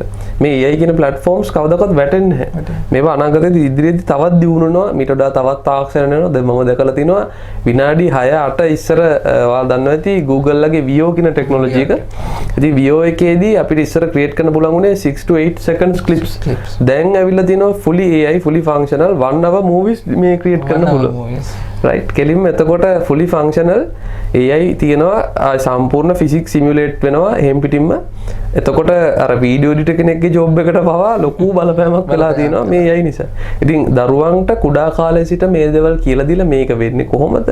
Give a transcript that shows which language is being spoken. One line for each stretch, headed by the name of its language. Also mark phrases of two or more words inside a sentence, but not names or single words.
Sinhala: මේ AI කියන ප්ලැට්ෆෝම්ස් කවදාකවත් වැටෙන්නේ නැහැ. මේවා අනාගතයේදී ඉදිරියේදී තවත් දියුණු වෙනවා, මීට වඩා තවත් තාක්ෂණ වෙනවා. දැන් මම දැකලා තිනවා විනාඩි 6-8 ඉස්සර ඔයාලා දන්නවා ඇති Google ලගේ VO කියන ටෙක්නොලොජි එක. ඉතින් VO එකේදී අපිට ඉස්සර ක්‍රියේට් කරන්න පුළුවන් උනේ
English: 6 to 8 seconds clips.
Sinhala: දැන් ඇවිල්ලා තිනවා
English: fully AI, fully functional 1 hour movies
Sinhala: මේ ක්‍රියේට් කරන්න පුළුවන්. right කෙලින්ම එතකොට
English: fully functional AI
Sinhala: තියෙනවා, සම්පූර්ණ
English: physics simulate
Sinhala: වෙනවා එහෙම් පිටින්ම. එතකොට අර
English: video editor
Sinhala: කෙනෙක්ගේ ජොබ් එකට පවා ලොකු බලපෑමක් වෙලා තියෙනවා මේ AI නිසා. ඉතින් දරුවන්ට කුඩා කාලේ සිට මේ දේවල් කියලා දීලා මේක වෙන්නේ කොහොමද?